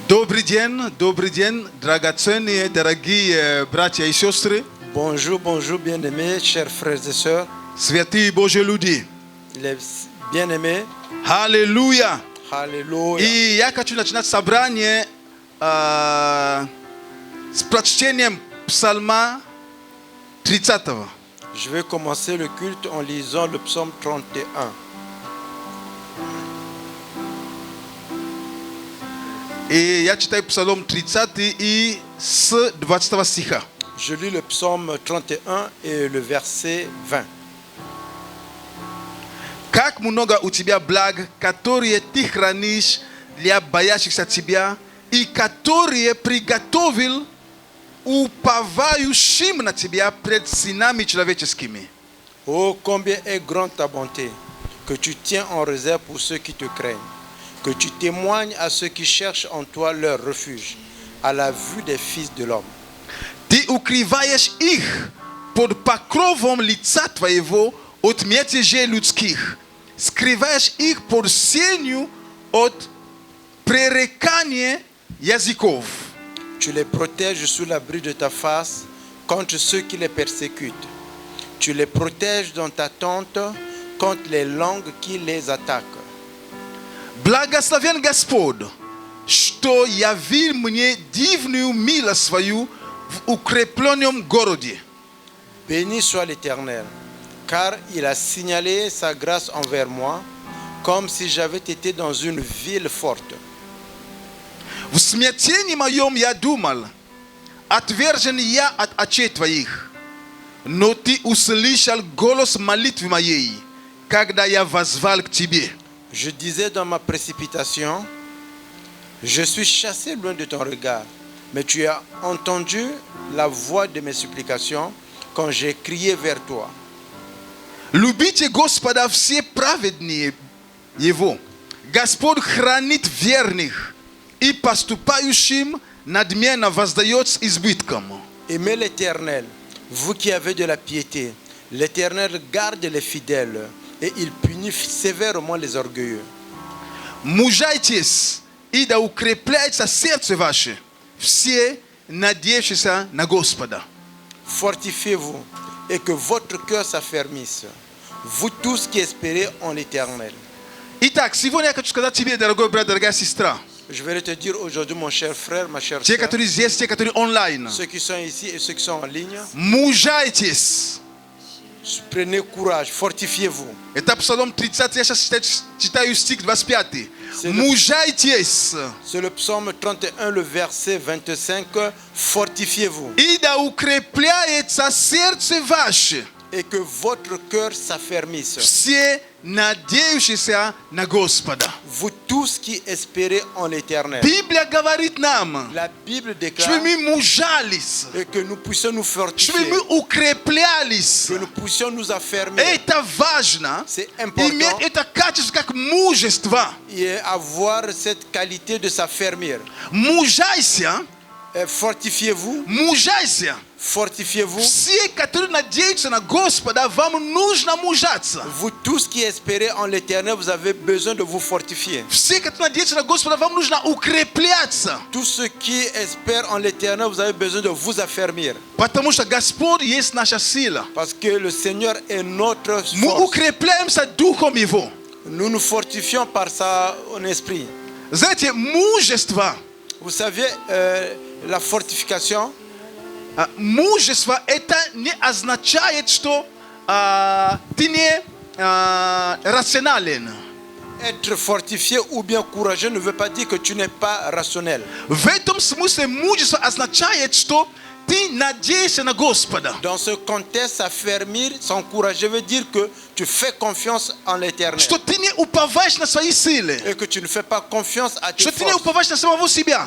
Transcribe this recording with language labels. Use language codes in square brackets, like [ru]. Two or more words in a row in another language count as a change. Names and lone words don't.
[ru] Добрый день, драгоценные, дорогие братья и сестры. [fr] Bonjour, bonjour, bien-aimés, chers frères et sœurs, [ru] Святые Божьи люди. [fr] les bien-aimés. [ru] Аллилуйя. [fr] Alléluia. [ru] И я хочу начинать собрание с прочтением Псалма 30. [fr] Je vais commencer le culte en lisant le psaume 31. [ru] И я читаю Псалом 30 и с 20 стиха. [fr] Je lis le psaume 31 et le verset 20. [ru] Как много у тебя благ, которые ты хранишь для боящихся тебя, и которые приготовил уповающим на тебя пред сынами человеческими. [fr] Oh, combien est grande ta bonté, que tu tiens en réserve pour ceux qui te craignent, que tu témoignes à ceux qui cherchent en toi leur refuge, à la vue des fils de l'homme. [ru] Ты укрываешь их под покровом лица твоего от мятежей людских, скрываешь их под сенью от пререкания языков. [fr] Tu les protèges sous l'abri de ta face contre ceux qui les persécutent. Tu les protèges dans ta tente contre les langues qui les attaquent. [ru] Благословен Господь, что явил мне дивную милость свою в укрепленном городе. [fr] Béni soit l'Éternel, car il a signalé sa grâce envers moi, comme si j'avais été dans une ville forte. [ru] В смятении моем я думал, отвержен я от очей твоих, но ты услышал голос молитвы моей, когда я воззвал к тебе. [fr] Je disais dans ma précipitation, je suis chassé loin de ton regard, mais tu as entendu la voix de mes supplications quand j'ai crié vers toi. [ru] Любите Господа все праведные Его. Господь хранит верных и поступающим надменно воздает с избытком. [fr] Aimez l'Éternel, vous qui avez de la piété. L'Éternel garde les fidèles et il punit sévèrement les orgueilleux. [ru] Мужайтесь, и да укрепляется сердце ваше, все надеющиеся на Господа. [fr] Fortifiez-vous et que votre cœur s'affermisse, vous tous qui espérez en l'Éternel. [ru] Итак, сегодня я хочу сказать тебе, дорогой брат, дорогая сестра, [fr] Je vais te dire aujourd'hui, mon cher frère, ma chère [ru] те, [fr] sœur, [ru] которые здесь, те, которые онлайн, [fr] ceux qui sont ici et ceux qui sont en ligne, [ru] мужайтесь. [fr] prenez courage, fortifiez-vous. [ru] Это Псалом 30, я сейчас читаю стих 25. [fr] C'est [ru] Мужайтесь, [fr] C'est le psaume 31, le verset 25. Fortifiez-vous [ru] и да укрепляется сердце ваше, [fr] et que votre cœur s'affermisse. [ru] все надеющиеся на Господа. [fr] Vous tous qui espérez en l'Éternel. [ru] Библия говорит нам, [fr] La Bible déclare [ru] чтобы мы мужались, [fr] et que nous puissions nous [ru] чтобы [fr] fortifier, [ru] мы укреплялись. [fr] que nous puissions nous affermir. [ru] Это важно, [fr] C'est important [ru] иметь это качество как мужество. [fr] et avoir cette qualité de s'affermir. [ru] Мужайся, [fr] Fortifiez-vous, [ru] мужайся. [fr] fortifiez-vous. [ru] Все, которые надеются на Господа, вам нужно мужаться. [fr] Vous tous qui espérez en l'Éternel, vous avez besoin de vous fortifier. [ru] Все, которые надеются на Господа, вам нужно укрепляться. [fr] Tous ceux qui espèrent en l'Éternel, vous avez besoin de vous affermir. [ru] Потому что Господь есть наша сила. [fr] Parce que le Seigneur est notre [ru] Мы [fr] force. [ru] укрепляемся Духом Его. [fr] Nous nous fortifions par son esprit. [ru] Знаете, мужество, [fr] Vous savez, la fortification, [ru] мужество это не означает, что ты не рационален. [fr] être fortifié ou bien courageux ne veut pas dire que tu n'es pas rationnel. [ru] В этом смысле мужество означает, что ты надеешься на Господа. [fr] Dans ce contexte, s'affermir, s'encourager veut dire que tu fais confiance en l'Éternel. [ru] Что ты не уповаешь на свои силы. [fr] Et que tu ne fais pas confiance à tes [ru] Что ты не [fr] forces. [ru] уповаешь на самого себя.